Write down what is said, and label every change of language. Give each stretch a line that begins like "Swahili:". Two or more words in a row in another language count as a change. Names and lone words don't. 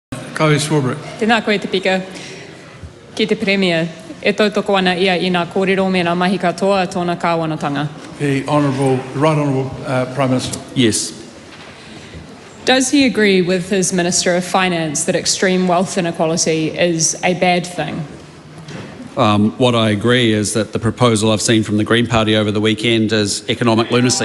Māori: Koe Swarbrick. Tēnā koe te pika. Ki te Premier, e tautoko ana ia i ngā kōrero me ngā mahi katoa tōna kāwanatanga.
English: The Right Honourable Prime Minister. Yes. Does he agree with his Minister of Finance that extreme wealth inequality is a bad thing? What I agree is that the proposal I've seen from the Green Party over the weekend is economic lunacy.